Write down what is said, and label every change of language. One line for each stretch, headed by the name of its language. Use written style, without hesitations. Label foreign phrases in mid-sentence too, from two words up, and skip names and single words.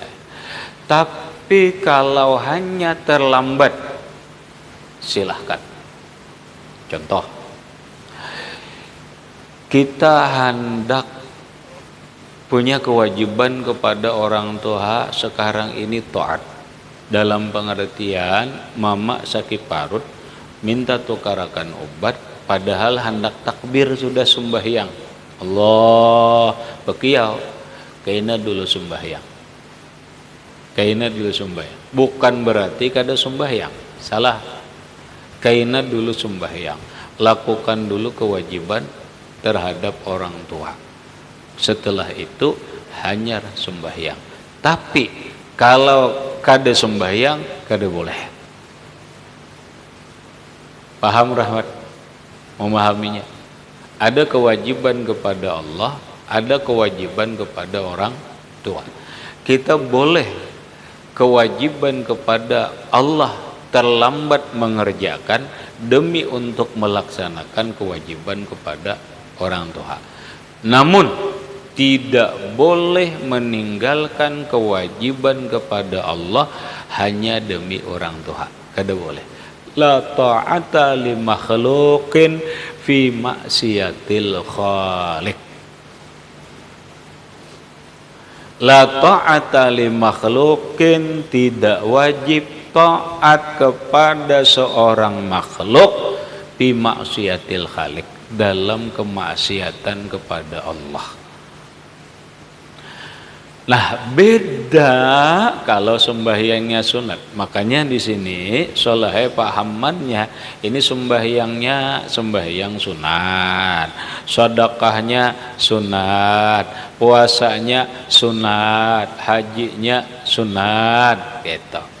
Indonesian: Tapi kalau hanya terlambat, silahkan. Contoh, kita hendak punya kewajiban kepada orang tua sekarang ini taat.
Banjar: Dalam pengertian mama sakit parut, minta tukarakan obat, padahal hendak takbir sudah sembahyang. Allah bekiau, kaina dulu sembahyang. Bukan berarti kada sembahyang, salah. Kaina dulu sembahyang, lakukan dulu kewajiban terhadap orang tua.
Indonesian: Setelah itu hanya sembahyang.
Banjar: Tapi kalau kada sembahyang, kada boleh.
Indonesian: Paham Rahmat? Memahaminya. Ada kewajiban kepada Allah, ada kewajiban kepada orang tua. Kita boleh kewajiban kepada Allah terlambat mengerjakan demi untuk melaksanakan kewajiban kepada orang tua. Namun tidak boleh meninggalkan kewajiban kepada Allah hanya demi orang tua.
Banjar: Kada boleh.
Arabic: لا طاعة لمخلوق في معصية الخالق. لا طاعة لمخلوق,
Indonesian: tidak wajib taat kepada seorang makhluk
Arabic: في معصية الخالق,
Indonesian: dalam kemaksiatan kepada Allah. Nah, beda kalau sembahyangnya sunat. Makanya di sini soleh pahamannya ini sembahyangnya sembahyang sunat, sedekahnya sunat, puasanya sunat, hajinya sunat, gitu.